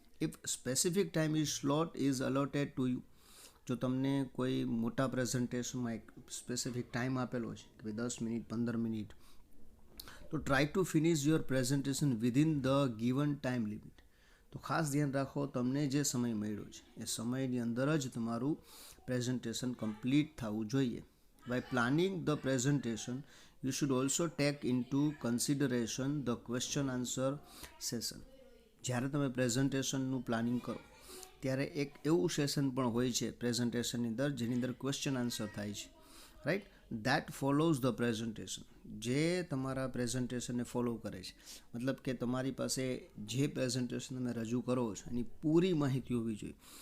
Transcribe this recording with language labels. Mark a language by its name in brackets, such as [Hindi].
[English] if specific time is slot is allotted to you, [Gujarati] જો તમને કોઈ મોટા પ્રેઝન્ટેશનમાં એક સ્પેસિફિક ટાઈમ આપેલો છે કે ભાઈ 10 મિનિટ, 15 મિનિટ, તો [English] Try to finish your presentation within the given time limit. [Gujarati] તો ખાસ ધ્યાન રાખો તમને જે સમય મળ્યો છે એ સમયની અંદર જ તમારું પ્રેઝન્ટેશન કમ્પ્લીટ થવું જોઈએ. [English] By planning the presentation, you should also take into consideration the question answer session. [Gujarati] જ્યારે તમે પ્રેઝન્ટેશનનું પ્લાનિંગ કરો ત્યારે એક એવું સેશન પણ હોય છે પ્રેઝન્ટેશનની અંદર જેની અંદર ક્વેશ્ચન આન્સર થાય છે, right. [English] that follows the presentation, [Gujarati] જે તમારા પ્રેઝન્ટેશનને ફોલો કરે છે. મતલબ કે તમારી પાસે જે પ્રેઝન્ટેશન તમે રજૂ કરો છો એની પૂરી માહિતી હોવી જોઈએ.